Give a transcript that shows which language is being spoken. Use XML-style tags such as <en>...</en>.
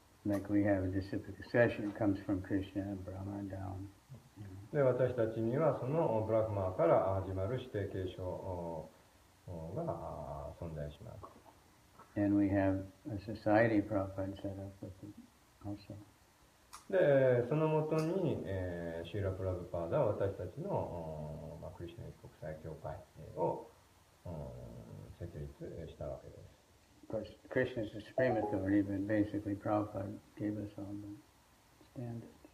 <en>Like we have a disciplic succession comes from Krishna and Brahma down.</en> <ja>で私たちにはそのブラフマーから始まる指定継承が存在します。</ja> <en>And we have a society Prabhupada set up with it also.</en> <ja>でそのもとに、シーラ・プラブパーダは私たちの、クリシュナ国際協会を設立したわけです。</ja> <en>Of course, Krishna is the supreme authority, but basically Prabhupada gave us all the standards.</en>